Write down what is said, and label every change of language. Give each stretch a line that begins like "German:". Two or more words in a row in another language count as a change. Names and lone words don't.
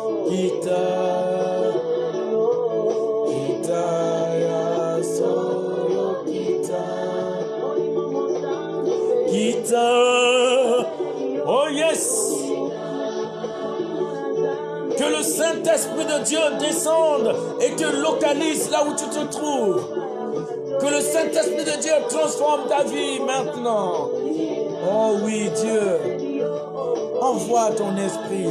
English: Kita, kita ya solo kita, kita. Oh yes.
French: Que le Saint-Esprit de Dieu descende et te localise là où tu te trouves. Que le Saint-Esprit de Dieu transforme ta vie maintenant. Oh oui, Dieu, envoie ton esprit.